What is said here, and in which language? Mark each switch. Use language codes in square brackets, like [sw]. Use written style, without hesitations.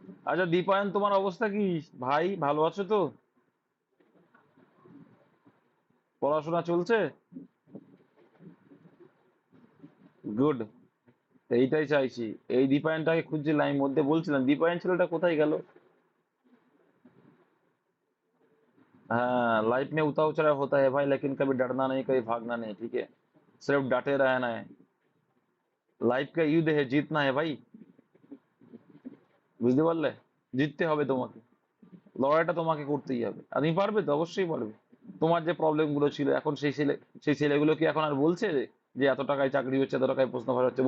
[bn] আচ্ছা দীপায়ন, তোমার অবস্থা কি ভাই, ভালো আছো তো? পড়াশোনা চলছে? গুড। এইটাই চাইছি, এই দীপায়নটাকে খুঁজছিলাম, আমি মধ্যে বলছিলাম দীপায়ন ছেলেটা কোথায় গেল। [hi] हाँ, लाइफ में उतार चढ़ाव होता है भाई, लेकिन कभी डरना नहीं, कभी भागना नहीं, ठीक है, सिर्फ डटे रहना है। लाइफ का युद्ध है, जीतना है भाई, [bn] বুঝতে পারলে? জিততে হবে তোমাকে। লড়াইটা তোমাকে করতেই হবে। আর তুমি পারবে তো? অবশ্যই পারবে। তোমার যে প্রবলেম গুলো ছিল এখন সেই ছেলেগুলো কি এখন আর বলছে যে এত টাকায় চাকরি হচ্ছে, এত টাকায় প্রশ্ন ফাঁস হচ্ছে?